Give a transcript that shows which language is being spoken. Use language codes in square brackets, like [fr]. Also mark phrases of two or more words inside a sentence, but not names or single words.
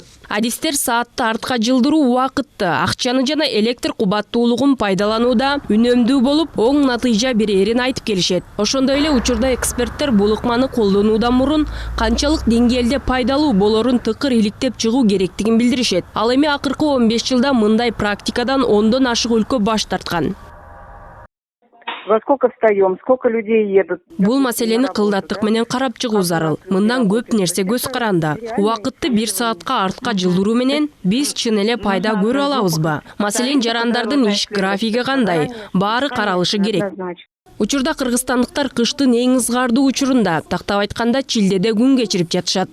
[ky] Адистер саатты артка жылдыруу убакытты, акчаны жана электр кубаттуулугун пайдаланууда үнөмдүү болуп, оң натыйжа берерин айтып келишет. Ошондой эле учурда эксперттер бул ыкманы колдонуудан мурун канчалык деңгээлде пайдалуу болорун тыкыр иликтеп чыгуу керектигин билдиришет. Ал эми акыркы 15 жылда мындай практикадан 10дон ашык өлкө баш тарткан. [ru] Во сколько встаем, сколько людей едут. [ky] Бул маселени кылдаттык менен карап чыгуу зарыл. Мындан көп нерсе көз каранда. Убакытты 1 саатка артка жылдыруу менен биз чын эле пайда көрө алабызбы? Маселен, жарандардын иш графиги кандай? Баары каралышы керек. Учурда кыргызстандыктар кыштын эң ызгардуу учурунда, тактап айтканда Чилдеде күн кечирип жатышат.